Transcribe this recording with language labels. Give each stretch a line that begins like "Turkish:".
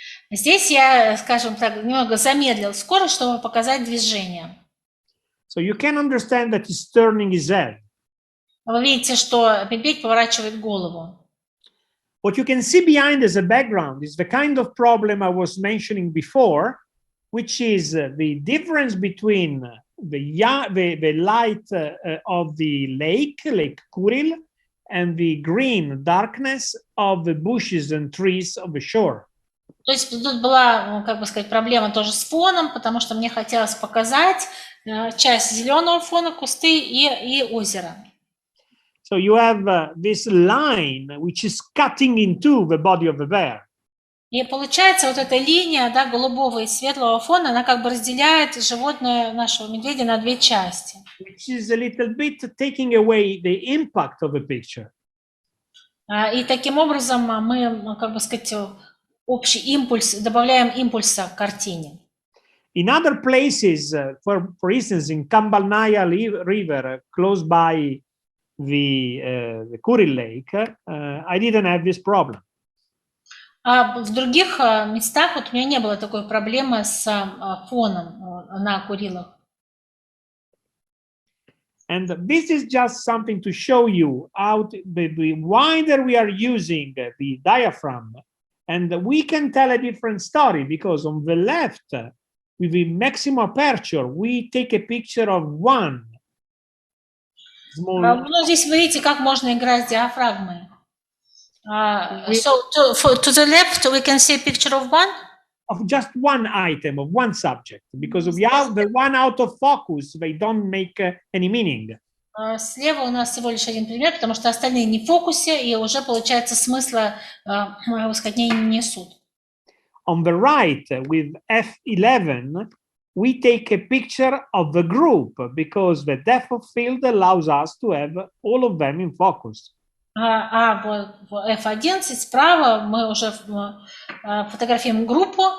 Russian: Здесь я, скажем так, немного замедлил скорость, чтобы показать движение.
English: So you can understand that he's turning his head.
Russian: Вы видите, что медведь поворачивает голову.
English: What you can see behind as a background is the kind of problem I was mentioning before, which is the difference between the light of the Lake Kuril, and the green darkness of the bushes and trees of the shore.
Russian: То есть тут была, как бы сказать, проблема тоже с фоном, потому что мне хотелось показать часть зеленого фона, кусты и озеро.
English: So you have this line which is cutting into the body of the bear.
Russian: И получается вот эта линия, да, голубого и светлого фона, она как бы разделяет животное нашего медведя на две части.
English: Which is a little bit taking away the impact of the picture.
Russian: И таким образом мы, как бы сказать, общий импульс, добавляем импульса к картине.
English: In other places, for instance, in Cambalnaya River, close by the Kuril Lake, I didn't have this problem.
Russian: А в других местах вот у меня не было такой проблемы с фоном на Курилах.
English: And this is just something to show you how the wider we are using the diaphragm, and we can tell a different story, because on the left, with the maximum aperture, we take a picture of one small...
Russian: Ну, здесь вы видите, как можно играть с диафрагмой.
English: So to the left, we can see a picture of one? Of just one item, of one subject, because of the one out of focus, they don't make any meaning.
Russian: Слева у нас всего лишь один пример, потому что остальные не в фокусе, и уже, получается, смысла, можно сказать, не несут.
English: On the right, with F11, we take a picture of the group because the depth of field allows us to have all of them in focus.
Russian: Вот в F11 справа мы уже фотографируем группу.